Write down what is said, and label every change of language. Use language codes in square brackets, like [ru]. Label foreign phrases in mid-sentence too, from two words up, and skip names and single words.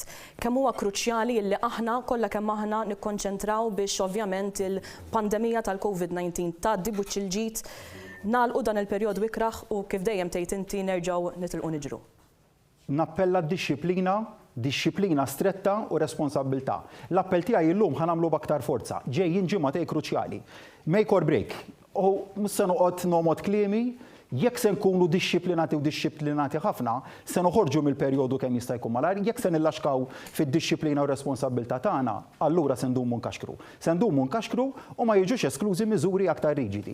[mt] Kemm huwa kruċjali li aħna kollha kemm aħna nikkonċentraw biex ovvjament il-pandemija tal-COVID-19 tgħaddi buċċ il-ġid nagħlqu dan il-perjodu ikraħ u kif dejjem tgħid inti nerġgħu nitilqu niġru. Nappella disċiplina stretta u responsabilità. L-appell tiegħi llum ħanamlu b'aktar forza. Ġejjin ġimgħatej kruċjali. [en] Make or break. [mt] U mhux se noqgħod nomod kliemi, jekk se nkunu disċiplinati ħafna, se noħorġu mill-perjodu kemm jista' jkun malajr, jekk se nillaxkaw fid-disċiplina u responsabilità tagħna, allura se ndumu nkaxkru. Se ndumu nkaxkru u ma jiġux esklużi miżuri aktar riġidi.